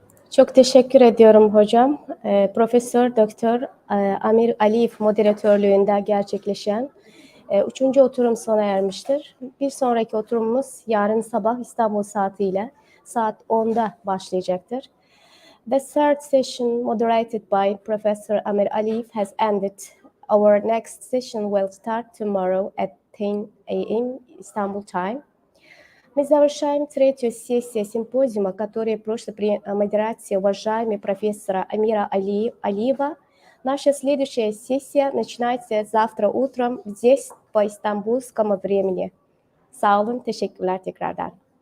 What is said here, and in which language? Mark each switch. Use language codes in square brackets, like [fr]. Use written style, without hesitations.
[tr] Çok teşekkür ediyorum hocam. Profesör Doktor Amir Aliyev moderatörlüğünde gerçekleşen üçüncü oturum sona ermiştir. Bir sonraki oturumumuz yarın sabah İstanbul saatiyle saat 10'da başlayacaktır. [en] The third session moderated by Professor Amir Aliyev has ended. Our next session will start tomorrow at 10 a.m. Istanbul time. [ru] Мы завершаем третью сессию симпозиума, которая прошла при модерации уважаемого профессора Амира Алиева. Наша следующая сессия начинается завтра утром здесь по İstanbulскому времени. [tr] Sağ olun, teşekkürler tekrardan.